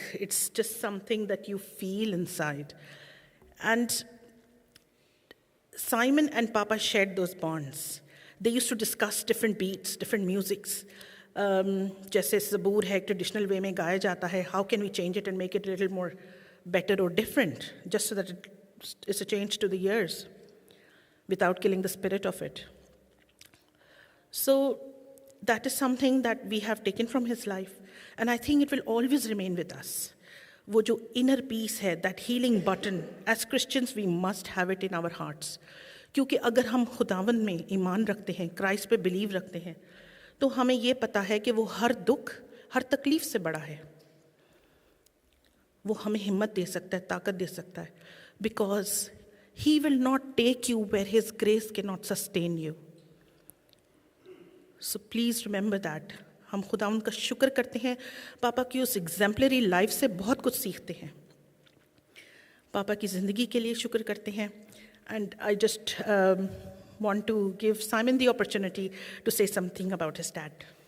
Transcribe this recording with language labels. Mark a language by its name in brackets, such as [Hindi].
[English] It's just something that you feel inside. And Simon and Papa shared those bonds. They used to discuss different beats, different musics. [Hindi] जैसे ज़बूर है, traditional way में गाया जाता है. [English] How can we change it and make it a little more better or different, just so that it's a change to the ears, without killing the spirit of it. So that is something that we have taken from his life, and I think it will always remain with us. [Hindi] वो जो [English] inner peace [Hindi] है, [English] that healing button, as Christians we must have it in our hearts. [Hindi] क्योंकि अगर हम खुदावंद में ईमान रखते हैं, क्राइस्ट पे बिलीव रखते हैं, तो हमें ये पता है कि वो हर दुख, हर तकलीफ से बड़ा है। वो हमें हिम्मत दे सकता है, ताकत दे सकता है, [English] Because he will not take you where his grace can not sustain you. So please remember that. [Hindi] हम खुदा उनका शुक्र करते हैं, पापा की उस एग्जाम्पलरी लाइफ से बहुत कुछ सीखते हैं, पापा की ज़िंदगी के लिए शुक्र करते हैं। [English] And I just want to give Simon the opportunity to say something about his dad.